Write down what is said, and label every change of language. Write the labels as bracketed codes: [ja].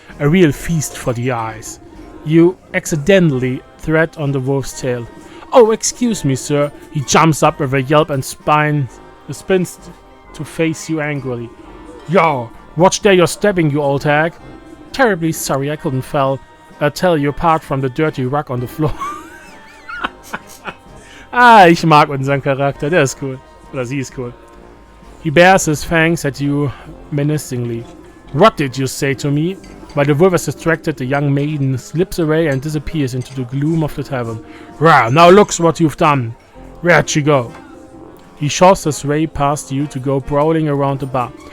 [en] A real feast for the eyes. You accidentally tread on the wolf's tail. Oh, excuse me, sir. He jumps up with a yelp and spins to face you angrily. Yo, watch there, you're stabbing, you old hag. Terribly sorry, I couldn't tell you apart from the dirty rug on the floor. [de] Ah, ich mag unseren Charakter, der ist cool. Oder sie ist cool. [en] He bares his fangs at you menacingly. What did you say to me? While the wolf is distracted, the young maiden slips away and disappears into the gloom of the tavern. Rah, now looks what you've done. Where'd she go? He shoves his way past you to go prowling around the bar.